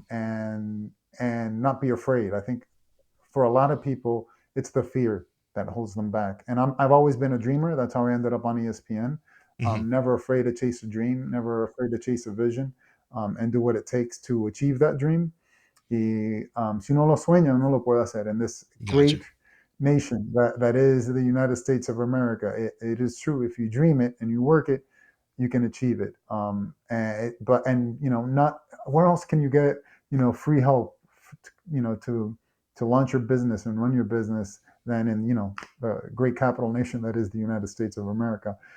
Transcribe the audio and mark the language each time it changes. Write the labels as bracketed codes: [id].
[en] and not be afraid. I think for a lot of people, it's the fear that holds them back. And I've always been a dreamer. That's how I ended up on ESPN. Hmm. Never afraid to chase a dream, never afraid to chase a vision, and do what it takes to achieve that dream. [es] Si uno lo sueña, uno lo puede hacer. [en] In this Gotcha. great nation that is the United States of America, it is true. If you dream it and you work it, you can achieve it. Not where else can you get free help, to launch your business and run your business than in the great capital nation that is the United States of America.